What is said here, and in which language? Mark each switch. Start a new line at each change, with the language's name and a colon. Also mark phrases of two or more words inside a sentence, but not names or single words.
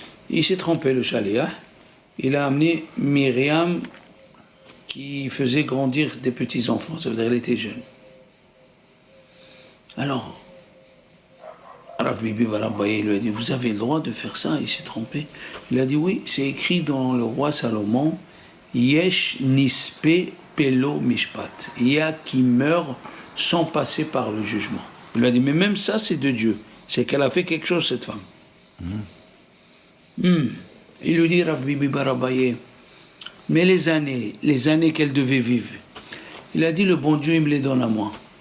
French: Il s'est trompé, le Shaliach. Il a amené Myriam qui faisait grandir des petits-enfants. Ça veut dire qu'elle était jeune. Alors, Rav Bibi Barabaye lui a dit, vous avez le droit de faire ça? Il s'est trompé. Il a dit, oui, c'est écrit dans le roi Salomon,
Hebrew: יש נספה בלא משפט.
French: Il y a qui meurt sans passer par le jugement. Il lui a dit, mais même ça, c'est de Dieu. C'est qu'elle a fait quelque chose, cette femme. Il lui dit, Rav Bibi Barabaye, mais les années qu'elle devait vivre, il a dit, le bon Dieu, il me les donne à moi.